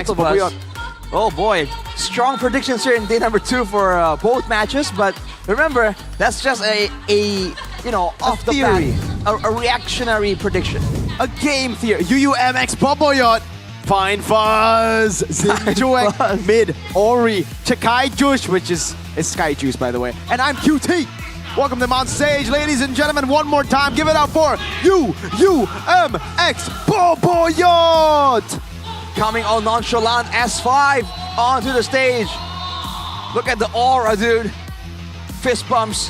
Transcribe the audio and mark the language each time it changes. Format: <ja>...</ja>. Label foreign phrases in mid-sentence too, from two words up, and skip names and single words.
<en>Both of us. Boboyot. Oh boy, strong predictions here in day number 2 for both matches. But remember, that's just a you know, off the theory. bat, a reactionary prediction. A game theory. UUMX Boboyot. Fine Fuzz. Zim Chuek. Mid. Ori. Chakai Juice, which is Sky Juice, by the way. And I'm QT. Welcome them on stage, ladies and gentlemen. One more time, give it up for UUMX Boboyot. Coming all nonchalant, S5 onto the stage. Look at the aura, dude. Fist bumps.</en>